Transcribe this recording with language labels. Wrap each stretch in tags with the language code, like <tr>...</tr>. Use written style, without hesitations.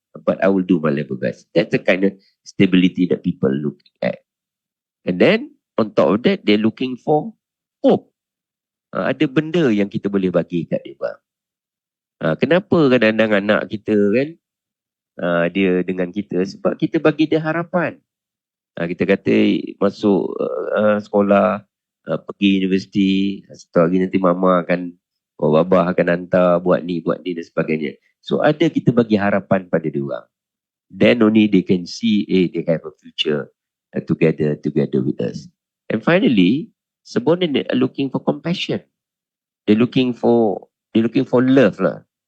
<en>But I will do my level best. That's the kind of stability that people look at. And then, on top of that, they're looking for hope.</en> <ms>Ada benda yang kita boleh bagi kat dia, bang. Kenapa kadang-kadang anak kita kan, dia dengan kita, sebab kita bagi dia harapan. Kita kata masuk sekolah, pergi universiti, satu hari nanti mama akan, babah akan hantar buat ni dan sebagainya. So ada kita bagi harapan pada dia orang.</ms> <en>Then only they can see, they have a future together with us. And finally, subordinate are looking for compassion. They're looking for love lah.</en>